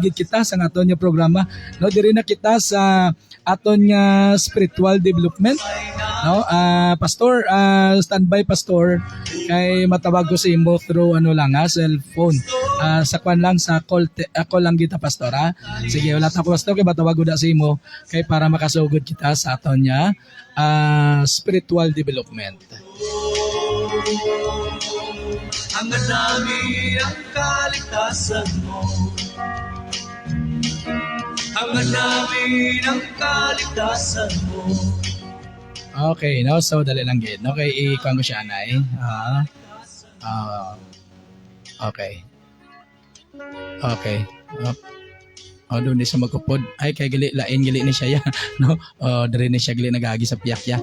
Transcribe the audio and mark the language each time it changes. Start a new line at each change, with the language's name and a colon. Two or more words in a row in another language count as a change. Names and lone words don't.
Hiligaynon: gid kita sa aton nga programa no diri na kita sa aton nga
English: spiritual development
Hiligaynon: no pastor standby pastor kay matawag ko sa imo
English: through cellphone
Hiligaynon: sa kwan lang sa call ako lang kita pastor sige wala ta pastor kay matawag ko sa imo kay para makasugod kita sa aton nga
English: spiritual development.
Filipino: Hangad namin ang kaligtasan mo. Hangad namin ang kaligtasan mo. Okay, no? So,
Hiligaynon: dali lang gid. Okay, ikuha ko siya, Anay. Okay. Okay. Doon di siya magkupod. Ay, kay gali, lain gali ni siya, no? Dari ni siya gali nagagi sa piyak, ya.